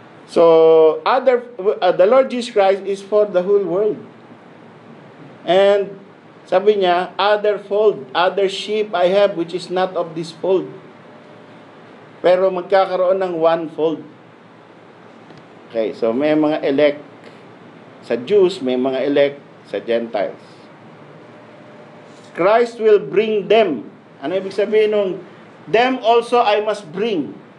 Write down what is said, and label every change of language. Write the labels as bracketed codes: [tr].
[en] So the Lord Jesus Christ is for the whole world. And [tl] Sabi niya, [en] other fold, other sheep I have which is not of this fold. [tl] Pero magkakaroon ng [en] one fold. [tl] Okay, so may mga elect sa Jews, may mga elect sa Gentiles. [en] Christ will bring them. [tl] Ano ibig sabihin nung [en] them also I must bring?